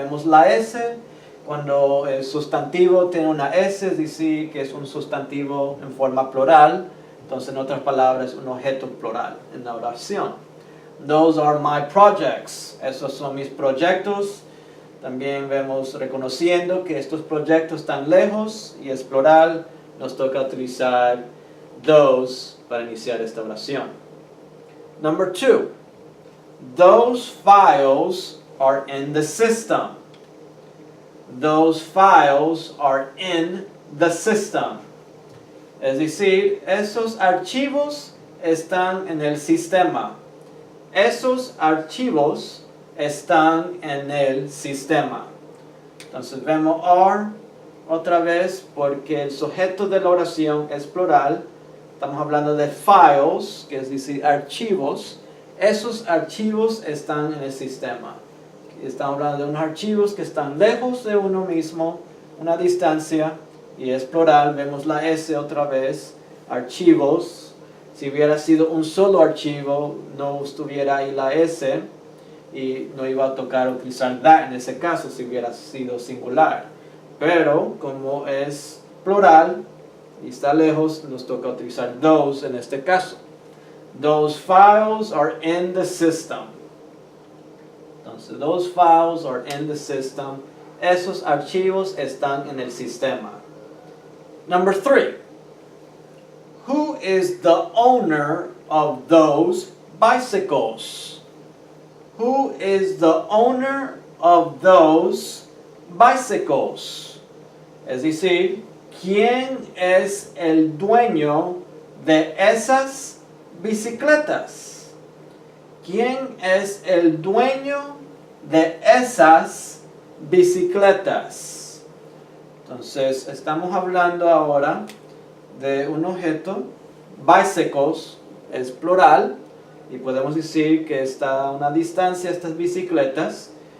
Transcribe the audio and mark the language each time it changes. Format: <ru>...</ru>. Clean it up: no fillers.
<es>Vemos la S, cuando el sustantivo tiene una S, es decir, que es un sustantivo en forma plural, entonces en otras palabras, un objeto plural en la oración.</es> <en>Those are my projects,</en> <es>esos son mis proyectos. También vemos reconociendo que estos proyectos están lejos y es plural. Nos toca utilizar those para iniciar esta oración.</es> <en>Number two, those files are in the system. Those files are in the system.</en> <es>Es decir, esos archivos están en el sistema. Esos archivos están en el sistema. Entonces vemos are otra vez porque el sujeto de la oración es plural. Estamos hablando de files, que es decir, archivos. Esos archivos están en el sistema. Estamos hablando de unos archivos que están lejos de uno mismo, una distancia, y es plural. Vemos la S otra vez, archivos. Si hubiera sido un solo archivo, no estuviera ahí la S y no iba a tocar utilizar that en ese caso si hubiera sido singular. Pero como es plural y está lejos, nos toca utilizar those en este caso.</es> <en>Those files are in the system. Entonces, those files are in the system.</en> <es>Esos archivos están en el sistema.</es> <en>Number three. Who is the owner of those bicycles? Who is the owner of those bicycles?</en> <es>Es decir, ¿quién es el dueño de esas bicicletas? ¿Quién es el dueño de esas bicicletas? Entonces, estamos hablando ahora de un objeto, bicycles es plural, y podemos decir que está a una distancia estas bicicletas.</es>